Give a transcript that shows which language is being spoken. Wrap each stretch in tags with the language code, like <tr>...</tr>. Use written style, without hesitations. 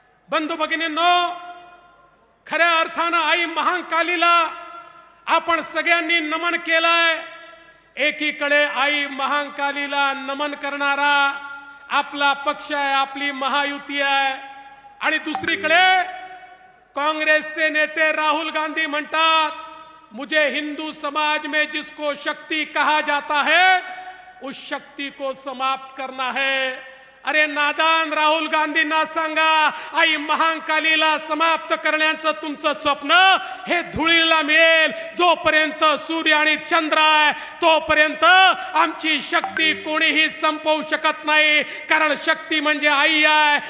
<mr>बंधू भगिनींनो, खऱ्या अर्थानं आई महाकालीला आपण सगळ्यांनी नमन केलंय। एकीकडे आई महाकालीला नमन करणारा आपला पक्ष आहे, आपली महायुती आहे, आणि दुसरीकडे काँग्रेसचे नेते राहुल गांधी म्हणतात</mr> <hi>मुझे हिंदू समाज में जिसको शक्ति कहा जाता है उस शक्ति को समाप्त करना है।</hi> <mr>अरे नादान राहुल गांधींना सांगा, आई महाकालीला समाप्त करण्याचं तुमचं स्वप्न हे धुळीला मिळेल। जोपर्यंत सूर्य आणि चंद्र आहे तोपर्यंत आमची शक्ती कोणीही संपवू शकत नाही, कारण शक्ती म्हणजे आई आहे।</mr>